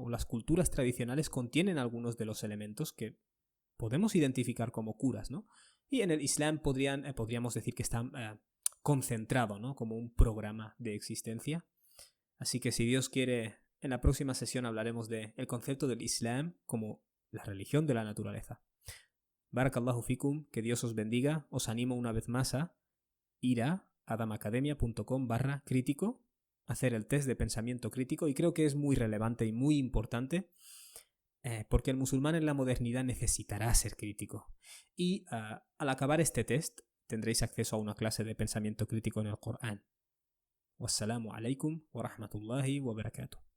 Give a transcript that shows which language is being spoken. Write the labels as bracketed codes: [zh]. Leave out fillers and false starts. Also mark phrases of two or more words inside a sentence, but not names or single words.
[es] O las culturas tradicionales contienen algunos de los elementos que podemos identificar como curas, ¿no? Y en el Islam podríamos decir que están concentrado, ¿no? Como un programa de existencia. Así que si Dios quiere, en la próxima sesión hablaremos del concepto del Islam como la religión de la naturaleza. [ar] بارك الله فيكم, [es] que Dios os bendiga. Os animo una vez más a ir a adamacademia.com/crítico, hacer el test de pensamiento crítico, y creo que es muy relevante y muy importante porque el musulmán en la modernidad necesitará ser crítico. Y al acabar este test tendréis acceso a una clase de pensamiento crítico en el Corán. [ar] والسلام عليكم ورحمة الله وبركاته.